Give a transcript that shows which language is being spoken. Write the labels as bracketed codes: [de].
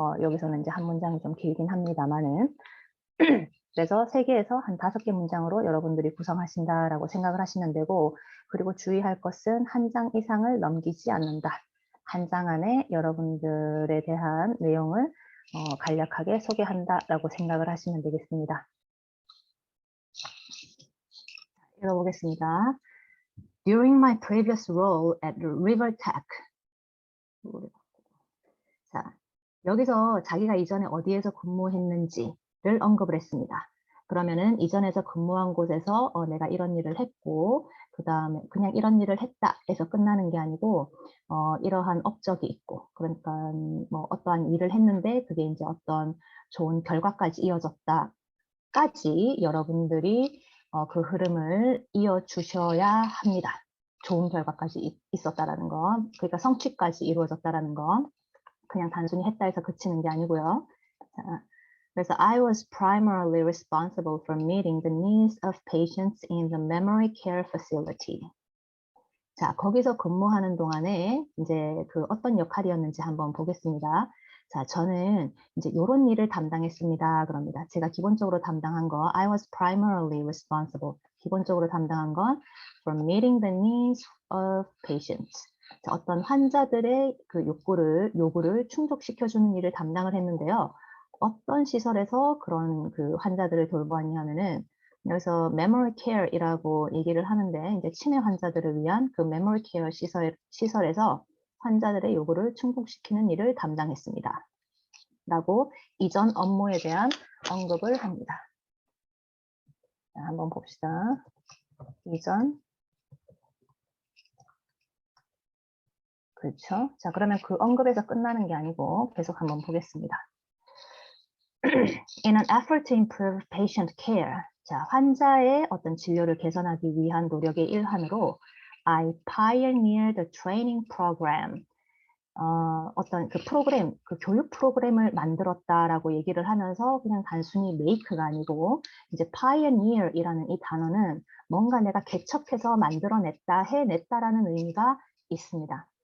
[ko] 여기서는 이제 한 문장이 좀 길긴 합니다만은 그래서 3개에서 한 5개 문장으로 여러분들이 구성하신다라고 생각을 하시면 되고, 그리고 주의할 것은 한 장 이상을 넘기지 않는다. 한 장 안에 여러분들에 대한 내용을 간략하게 소개한다라고 생각을 하시면 되겠습니다. 읽어보겠습니다. [en] During my previous role at Rivertech. [ko] 자, 여기서 자기가 이전에 어디에서 근무했는지를 언급을 했습니다. 그러면은 이전에서 근무한 곳에서 내가 이런 일을 했고, 그 다음에 그냥 이런 일을 했다 해서 끝나는 게 아니고, 이러한 업적이 있고, 그러니까 뭐 어떠한 일을 했는데 그게 이제 어떤 좋은 결과까지 이어졌다까지 여러분들이 그 흐름을 이어주셔야 합니다. 좋은 결과까지 있었다라는 거, 그러니까 성취까지 이루어졌다라는 거, 그냥 단순히 했다 해서 그치는 게 아니고요. 자, 그래서 [en] I was primarily responsible for meeting the needs of patients in the memory care facility. [ko] 자, 거기서 근무하는 동안에 이제 그 어떤 역할이었는지 한번 보겠습니다. 자, 저는 이제 이런 일을 담당했습니다. 그럽니다. 제가 기본적으로 담당한 거, [en] I was primarily responsible. [ko] 기본적으로 담당한 건 [en] for meeting the needs of patients. [ko] 자, 어떤 환자들의 그 요구를 충족시켜주는 일을 담당을 했는데요. 어떤 시설에서 그런 그 환자들을 돌보았냐 하면은 여기서 memory care이라고 얘기를 하는데 이제 치매 환자들을 위한 그 memory care 시설에서 환자들의 요구를 충족시키는 일을 담당했습니다. 라고 이전 업무에 대한 언급을 합니다. 자, 한번 봅시다. 이전. 그렇죠. 자, 그러면 그 언급에서 끝나는 게 아니고 계속 한번 보겠습니다. [en] In an effort to improve patient care. [ko] 자, 환자의 어떤 진료를 개선하기 위한 노력의 일환으로 [en] I pioneered the training program. [ko] 어떤 그 프로그램, 그 교육 프로그램을 만들었다라고 얘기를 하면서 그냥 단순히 make가 아니고 이제 pioneer이라는 이 단어는 뭔가 내가 개척해서 만들어냈다, 해냈다라는 의미가 있습니다.